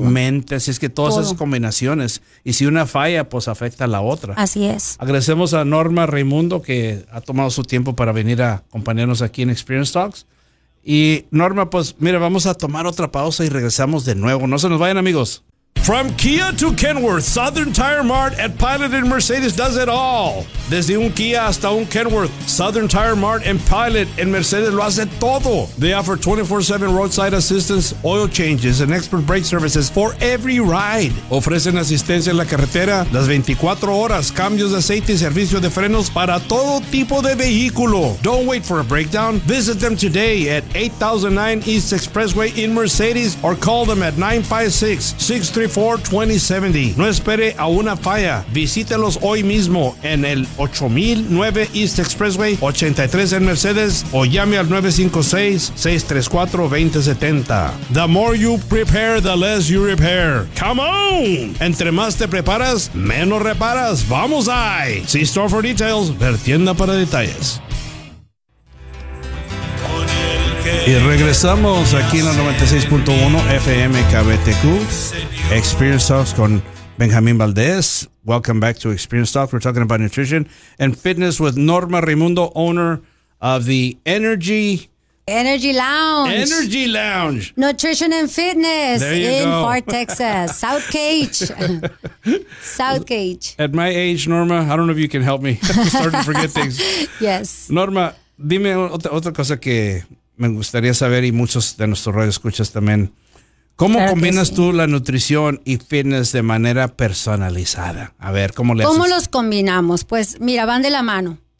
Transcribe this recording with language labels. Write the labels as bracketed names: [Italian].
[Spanish] mente, así es que todas esas combinaciones, y si una falla, pues afecta a la otra. Así es. Agradecemos a Norma Raimundo, que ha tomado su tiempo para venir a acompañarnos aquí en Experience Talks. Y Norma, pues mira, vamos a tomar otra pausa y regresamos de nuevo. No se nos vayan, amigos. [English] From Kia to Kenworth, Southern Tire Mart and Pilot and Mercedes does it all. [Spanish] Desde un Kia hasta un Kenworth, Southern Tire Mart and Pilot and Mercedes lo hace todo. [English] They offer 24/7 roadside assistance, oil changes, and expert brake services for every ride. [Spanish] Ofrecen asistencia en la carretera las 24 horas, cambios de aceite y servicio de frenos para todo tipo de vehículo. [English] Don't wait for a breakdown. Visit them today at 8009 East Expressway in Mercedes or call them at 956-634-2070. [Spanish] No espere a una falla. Visítelos hoy mismo en el 8009 East Expressway 83 en Mercedes o llame al 956-634-2070. [English] The more you prepare, the less you repair. Come on! [Spanish] Entre más te preparas, menos reparas. ¡Vamos ahí! [English] See store for details. [Spanish] Ver tienda para detalles. Y regresamos aquí en la 96.1 FM KBTQ. [English] Experience Talks con Benjamín Valdez. Welcome back to Experience Talks. We're talking about nutrition and fitness with Norma Raimundo, owner of the Energy Lounge. Nutrition and fitness in Far Texas. South Cage. South Cage. At my age, Norma, I don't know if you can help me. I'm starting to forget things. Yes. [Spanish] Norma, dime otra cosa que me gustaría saber, y muchos de nuestros radioescuchas también. ¿Cómo combinas tú la nutrición y fitness de manera personalizada? A ver, ¿cómo le haces? ¿Cómo los combinamos? Pues mira, van de la mano.